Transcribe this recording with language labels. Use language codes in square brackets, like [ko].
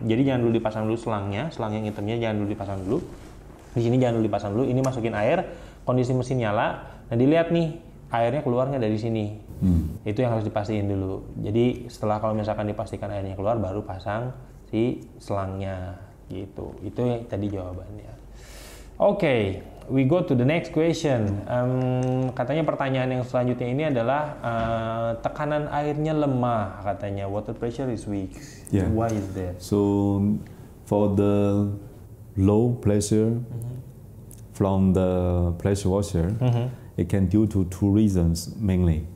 [id] Jadi jangan dulu dipasang dulu selangnya yang hitamnya jangan dulu dipasang dulu. Di sini jangan dulu dipasang dulu. Ini masukin air, kondisi mesin nyala. Nah, dilihat nih airnya keluar nggak dari sini. Itu yang harus dipastiin dulu. Jadi setelah kalau misalkan dipastikan airnya keluar, baru pasang si selangnya gitu. Itu yang tadi jawabannya. [en] Oke, we go to the next question. [id] Katanya pertanyaan yang selanjutnya ini adalah tekanan airnya lemah katanya. [en] Water pressure is weak. Yeah. Why is that? So for the low pressure from the pressure washer, it can due to two reasons mainly.